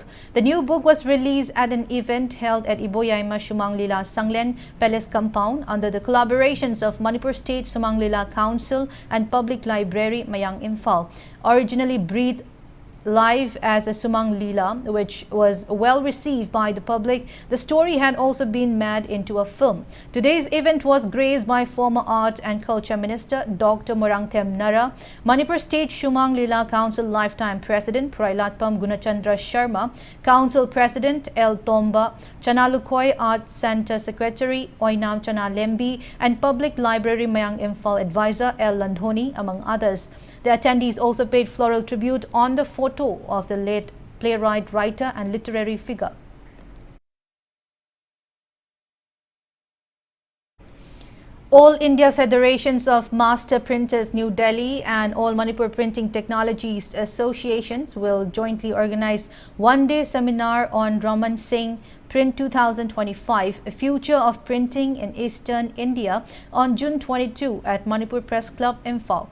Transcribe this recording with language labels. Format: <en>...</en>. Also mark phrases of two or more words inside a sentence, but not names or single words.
<en>The new book was released at an event held at Iboyaima Shumang Lila Sanglen Palace Compound under the collaborations of Manipur State Shumang Lila Council and Public Library Mayang Imphal. Originally breathed live as a Sumang Lila, which was well received by the public, the story had also been made into a film. Today's event was graced by former Art and Culture Minister Dr. Morangthem Nara, Manipur State Shumang Lila Council Lifetime President Prailatpam Gunachandra Sharma, Council President L. Tomba, Chana Lukhoi Art Center Secretary Oinam Chana Lembi, and Public Library Mayang Imphal Advisor L. Landhoni, among others. The attendees also paid floral tribute on the photo of the late playwright, writer and literary figure. All India Federations of Master Printers New Delhi and All Manipur Printing Technologies Associations will jointly organize one-day seminar on Raman Singh Print 2025, a future of printing in Eastern India, on June 22 at Manipur Press Club, Imphal.</en>